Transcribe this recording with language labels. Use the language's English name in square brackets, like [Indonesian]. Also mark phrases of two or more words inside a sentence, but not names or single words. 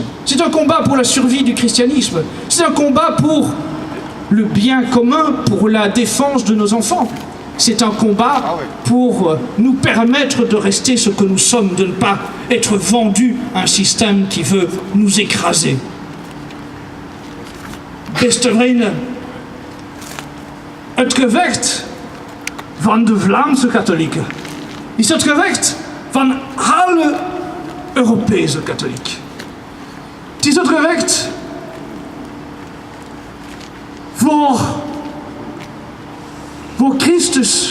[French] C'est un combat pour la survie du christianisme. C'est un combat pour le bien commun, pour la défense de nos enfants. C'est un combat pour nous permettre de rester ce que nous sommes, de ne pas être vendus à un système qui veut nous écraser. [Dutch] Beste vrienden, het gevecht van de Vlaamse katholieken is het gevecht van alle Europese katholieken. Het is het gevecht voor Christus.